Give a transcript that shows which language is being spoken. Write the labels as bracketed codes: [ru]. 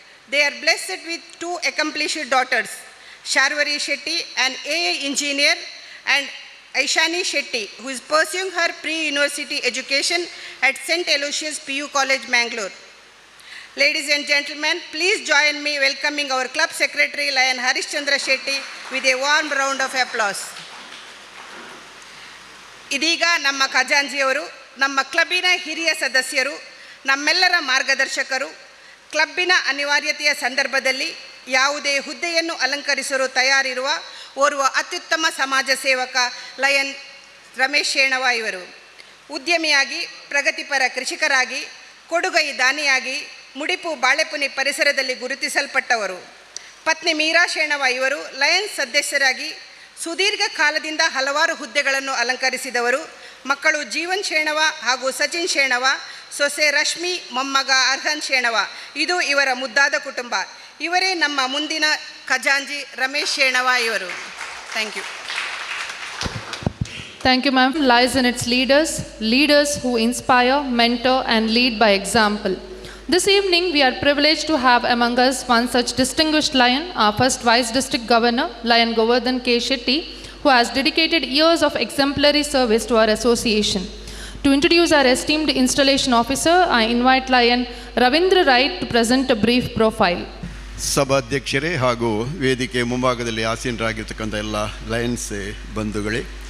[en] They are blessed with two accomplished daughters, Sharvari Shetty, an AA engineer, and Aishani Shetty, who is pursuing her pre-university education at St. Aloysius PU College, Mangalore. Ladies and gentlemen, please join me welcoming our club secretary, Lion Harishchandra Shetty, with a warm round of applause. [kn] ಇದೀಗ ನಮ್ಮ ಖಜಾಂಚಿಯವರು, ನಮ್ಮ ಕ್ಲಬ್ಬಿನ ಹಿರಿಯ ಸದಸ್ಯರು, ನಮ್ಮೆಲ್ಲರ ಮಾರ್ಗದರ್ಶಕರು, ಕ್ಲಬ್ಬಿನ ಅನಿವಾರ್ಯತೆಯ ಸಂದರ್ಭದಲ್ಲಿ ಯಾವುದೇ ಹುದ್ದೆಯನ್ನು ಅಲಂಕರಿಸಲು ತಯಾರಿರುವ ಓರ್ವ ಅತ್ಯುತ್ತಮ ಸಮಾಜ ಸೇವಕ ಲಯನ್ ರಮೇಶ್ ಶೇಣವ ಇವರು. ಉದ್ಯಮಿಯಾಗಿ, ಪ್ರಗತಿಪರ ಕೃಷಿಕರಾಗಿ, ಕೊಡುಗೈ ದಾನಿಯಾಗಿ ಮುಡಿಪು ಬಾಳೆಪುನಿ ಪರಿಸರದಲ್ಲಿ ಗುರುತಿಸಲ್ಪಟ್ಟವರು. ಪತ್ನಿ ಮೀರಾ ಶೇಣವ ಇವರು ಲಯನ್ಸ್ ಸದಸ್ಯರಾಗಿ ಸುದೀರ್ಘ ಕಾಲದಿಂದ ಹಲವಾರು ಹುದ್ದೆಗಳನ್ನು ಅಲಂಕರಿಸಿದವರು. ಮಕ್ಕಳು ಜೀವನ್ ಶೇಣವ ಹಾಗೂ ಸಚಿನ್ ಶೇಣವ, ಸೊಸೆ ರಶ್ಮಿ, ಮೊಮ್ಮಗ ಅರ್ಹನ್ ಶೇಣವ. ಇದು ಇವರ ಮುದ್ದಾದ ಕುಟುಂಬ. ಇವರೇ ನಮ್ಮ ಮುಂದಿನ ಖಜಾಂಚಿ ರಮೇಶ್ ಶೇಣವ ಇವರು. [en] Thank you. Thank you, ma'am. Lies in its leaders who inspire, mentor, and lead by example. This evening, we are privileged to have among us one such distinguished lion, our first Vice District Governor, Lion Govardhan K. Shetty, who has dedicated years of exemplary service to our association. To introduce our esteemed installation officer, I invite Lion Ravindra Wright to present a brief profile. [kn] ಸಭಾಧ್ಯಕ್ಷರೇ ಹಾಗೂ ವೇದಿಕೆ ಮುಂಭಾಗದಲ್ಲಿ ಆಸೀನರಾಗಿರ್ತಕ್ಕಂಥ ಎಲ್ಲ Lions ಬಂಧುಗಳೇ,